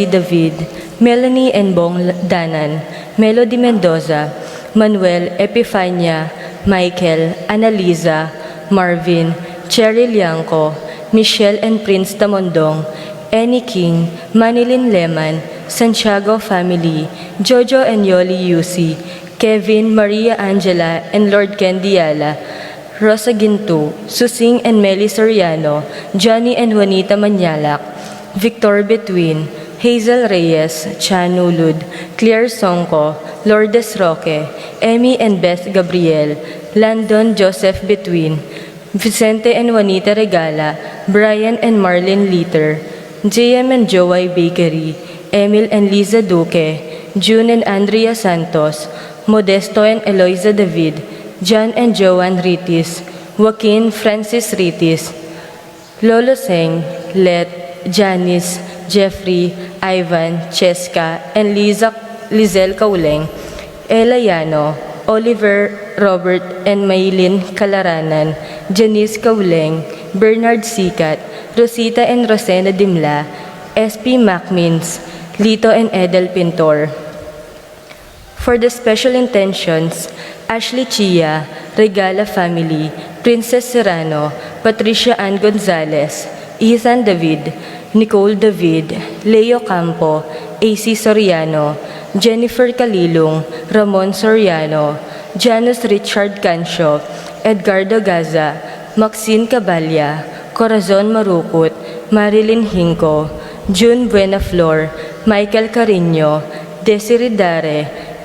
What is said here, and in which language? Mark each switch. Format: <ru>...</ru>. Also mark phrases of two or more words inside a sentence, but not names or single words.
<en>David, Melanie and Bong Danan, Melody Mendoza, Manuel, Epifania, Michael, Annalisa, Marvin, Cheryl Lianco, Michelle and Prince Tamondong, Annie King, Manilyn Leman, Santiago family, Jojo and Yoli Yusi, Kevin, Maria Angela, and Lord Ken Diala, Rosa Ginto, Susing and Meli Soriano, Johnny and Juanita Manyalak, Victor Between, Hazel Reyes, Chan Ulud, Claire Songko, Lourdes Roque, Emmy and Beth Gabriel, Landon Joseph Between, Vicente and Juanita Regala, Brian and Marlene Litter, JM and Joey Bakery, Emil and Liza Duque, June and Andrea Santos, Modesto and Eloisa David, John and Joanne Ritis, Joaquin Francis Ritis, Lolo Seng, Let, Janice, Jeffrey, Ivan, Cheska, and Lizelle Kauleng, Ella Yano, Oliver, Robert, and Maylin Kalaranan, Janice Kauleng, Bernard Sikat, Rosita and Rosena Dimla, SP Macmins, Lito and Edel Pintor. For the special intentions, Ashley Chia, Regala family, Princess Serrano, Patricia Ann Gonzalez, Ethan David, Nicole David, Leo Campo, AC Soriano, Jennifer Calilong, Ramon Soriano, Janus Richard Cancio, Edgardo Gaza, Maxine Caballa, Corazon Marukut, Marilyn Hinco, June Buenaflor, Michael Carino, Desiree Dare,</en>